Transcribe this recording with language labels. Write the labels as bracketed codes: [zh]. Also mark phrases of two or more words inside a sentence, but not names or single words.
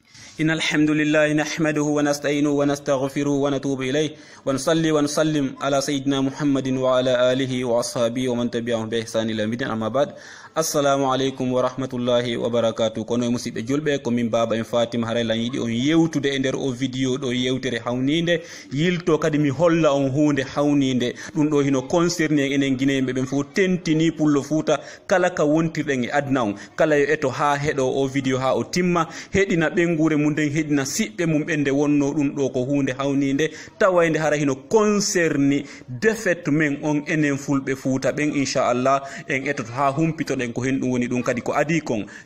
[ar] إن الحمد لله نحمده ونستعينه ونستغفره ونتوب إليه ونصلي ونسلم على سيدنا محمد وعلى آله وأصحابه ومن تبعهم بإحسان إلى يوم الدين. أما بعد، السلام عليكم ورحمة الله وبركاته. [ff] Kono musidɓe julɓe ko min baba en Fatima Harayla yiɗi on yewtude e nder o vidéo ɗo yewtere hawnide yilto kadi mi holla on hunde hawnide ɗum ɗo hino concerné enen guineɓe ɓen fof tentini pullo Fouta kala ka wontirɗen e adna on kala yo eto ha heɗo o vidéo ha o timma heɗina ɓengure mum nden heɗina siɓɓe mum ɓe nde wonno ɗum ɗo ko hunde hawnide tawayde hara hino concerné défaite men on enen fulɓe Fouta ɓen inchallah en etoto ha humpito ko hen ɗum woni ɗum kadi ko adi kon